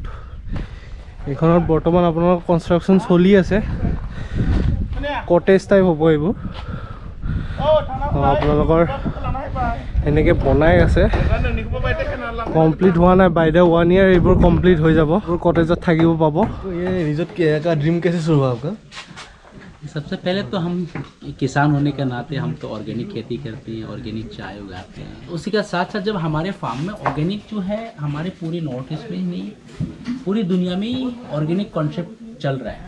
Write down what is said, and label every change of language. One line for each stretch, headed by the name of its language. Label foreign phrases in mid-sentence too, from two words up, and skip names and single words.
Assamese: এইখনত বৰ্তমান আপোনালোকৰ কনষ্ট্ৰাকশ্যন চলি আছে,
English: cottage type
Assamese: হ'ব এইবোৰ। আপোনালোকৰ এনেকৈ বনাই আছে, কমপ্লিট হোৱা নাই।
English: by the 1 year
Assamese: এইবোৰ কমপ্লিট হৈ যাব, কটেজত থাকিব পাব।
Hindi: रिजॉर्ट का ड्रीम कैसे शुरू हुआ आपका? सबसे पहले तो हम किसान होने के नाते हम तो ऑर्गेनिक खेती करते हैं, ऑर्गेनिक चाय उगाते हैं। उसी का साथ साथ जब हमारे फार्म में ऑर्गेनिक जो है हमारे पूरे नॉर्थ ईस्ट में ही नहीं, पूरी दुनिया में ही
English: organic concept
Hindi: चल रहा है।